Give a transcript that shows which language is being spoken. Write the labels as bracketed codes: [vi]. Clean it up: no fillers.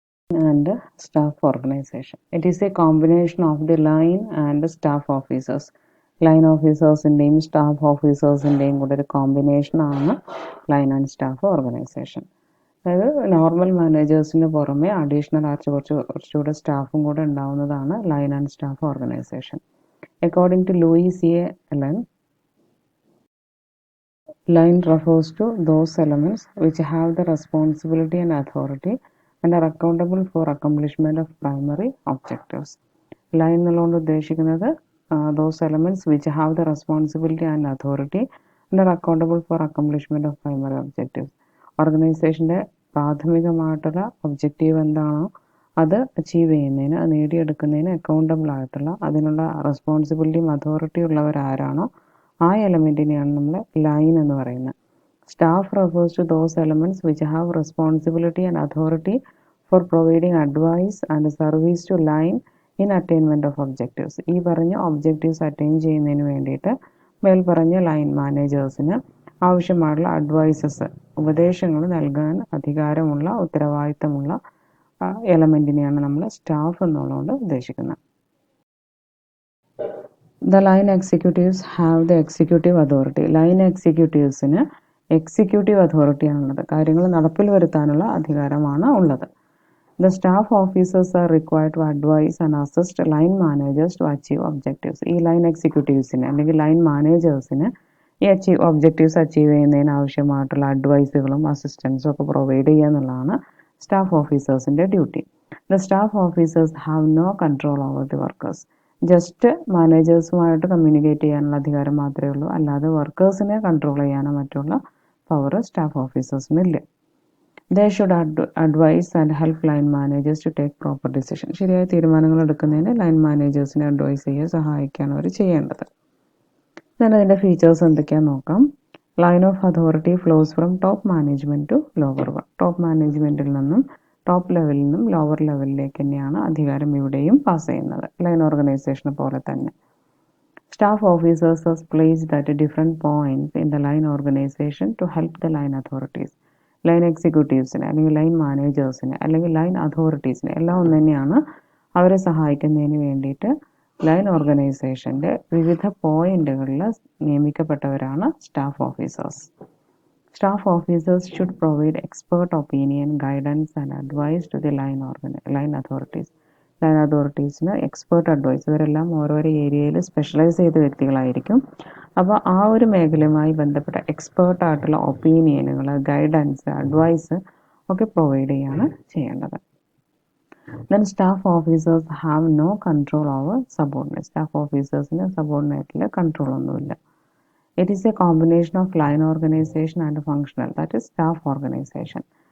[en] And staff organisation, it is a combination of the line and staff officers. [ml] Line ഓഫീസേഴ്സിൻ്റെയും staff ഓഫീസേഴ്സിൻ്റെയും കൂടെ ഒരു കോമ്പിനേഷനാണ് line and staff organisation. അതായത് normal മാനേജേഴ്സിന് പുറമെ additional ആയിട്ട് കുറച്ചുകൂടെ സ്റ്റാഫും കൂടെ ഉണ്ടാവുന്നതാണ് line and staff organisation. [en] According to Louis A Allen, line refers to those elements which have the responsibility and authority and are accountable for accomplishment of primary objectives. Line [ml] എന്നുകൊണ്ട് ഉദ്ദേശിക്കുന്നത് [en] those elements which have the responsibility and authority and are accountable for accomplishment of primary objectives. [ml] ഓർഗനൈസേഷൻ്റെ പ്രാഥമികമായിട്ടുള്ള objective എന്താണോ അത് achieve ചെയ്യുന്നതിന്, നേടിയെടുക്കുന്നതിന് accountable ആയിട്ടുള്ള, അതിനുള്ള റെസ്പോൺസിബിലിറ്റിയും അതോറിറ്റിയും ഉള്ളവരാരാണോ ആ എലമെൻറ്റിനെയാണ് നമ്മൾ ലൈൻ എന്ന് പറയുന്നത്. [en] Staff refers to those elements which have responsibility and authority for providing advice and service to line in attainment of objectives. [ml] ഈ പറഞ്ഞ ഒബ്ജക്റ്റീവ്സ് അറ്റൈൻ ചെയ്യുന്നതിന് വേണ്ടിയിട്ട് മേൽപ്പറഞ്ഞ ലൈൻ മാനേജേഴ്സിന് ആവശ്യമായിട്ടുള്ള അഡ്വൈസസ്, ഉപദേശങ്ങൾ നൽകാൻ അധികാരമുള്ള, ഉത്തരവാദിത്തമുള്ള എലമെൻറ്റിനെയാണ് നമ്മൾ സ്റ്റാഫ് എന്നുള്ളതുകൊണ്ട് ഉദ്ദേശിക്കുന്നത്. [en] The line executives have the executive authority. [ml] Line എക്സിക്യൂട്ടീവ്സിന് executive authority ആണുള്ളത്, കാര്യങ്ങൾ നടപ്പിൽ വരുത്താനുള്ള അധികാരമാണ് ഉള്ളത്. [en] The staff officers are required to advise and assist line managers to achieve objectives. [ml] ഈ ലൈൻ എക്സിക്യൂട്ടീവ്സിന് അല്ലെങ്കിൽ ലൈൻ മാനേജേഴ്സിന് ഈ ഒബ്ജക്റ്റീവ്സ് അച്ചീവ് ചെയ്യുന്നതിന് ആവശ്യമായിട്ടുള്ള അഡ്വൈസുകളും അസിസ്റ്റൻസും ഒക്കെ പ്രൊവൈഡ് ചെയ്യുക എന്നുള്ളതാണ് staff ഓഫീസേഴ്സിൻ്റെ duty. [en] The staff officers have no control over the workers. [ml] Just മാനേജേഴ്സുമായിട്ട് communicate ചെയ്യാനുള്ള അധികാരം മാത്രമേ ഉള്ളൂ, അല്ലാതെ വർക്കേഴ്സിനെ കൺട്രോൾ ചെയ്യാനോ മറ്റുള്ള power staff ഓഫീസേഴ്സിനില്ല. [en] They should advise and help line managers to take proper decision. [ml] ശരിയായ തീരുമാനങ്ങൾ എടുക്കുന്നതിന് ലൈൻ മാനേജേഴ്സിനെ അഡ്വൈസ് ചെയ്യുക, സഹായിക്കുകയാണ് അവർ ചെയ്യേണ്ടത്. [en] then [ml] അതിൻ്റെ ഫീച്ചേഴ്സ് എന്തൊക്കെയാണെന്ന് നോക്കാം. [en] Line of authority flows from top management to lower one. [ml] Top മാനേജ്മെൻറ്റിൽ നിന്നും ടോപ്പ് ലെവലിൽ നിന്നും ലോവർ ലെവലിലേക്ക് തന്നെയാണ് അധികാരം ഇവിടെയും പാസ് ചെയ്യുന്നത്, ലൈൻ ഓർഗനൈസേഷനെ പോലെ തന്നെ. Staff officers are placed at different points in the line organisation to help the line authorities. Line എക്സിക്യൂട്ടീവ്സിന് അല്ലെങ്കിൽ ലൈൻ മാനേജേഴ്സിന് അല്ലെങ്കിൽ ലൈൻ അതോറിറ്റീസിന് എല്ലാം ഒന്ന് തന്നെയാണ്. അവരെ സഹായിക്കുന്നതിന് വേണ്ടിയിട്ട് ലൈൻ ഓർഗനൈസേഷൻ്റെ വിവിധ പോയിന്റുകളിൽ നിയമിക്കപ്പെട്ടവരാണ് staff officers. [en] Staff officers should provide expert opinion, guidance and advice to the line authorities. [ml] Line അതോറിറ്റീസിന് expert advice, ഇവരെല്ലാം ഓരോരോ ഏരിയയിൽ സ്പെഷ്യലൈസ് ചെയ്ത വ്യക്തികളായിരിക്കും. അപ്പോൾ ആ ഒരു മേഖലയുമായി ബന്ധപ്പെട്ട എക്സ്പേർട്ടായിട്ടുള്ള ഒപ്പീനിയനുകൾ, ഗൈഡൻസ്, അഡ്വൈസ് ഒക്കെ പ്രൊവൈഡ് ചെയ്യാണ് ചെയ്യേണ്ടത്. [en] Then staff officers have no control over subordinates. [ml] Staff ഓഫീസേഴ്സിന് സബോർഡിനേറ്റിൽ control ഒന്നുമില്ല. [en] It is a combination of line organization and functional, that is staff organization.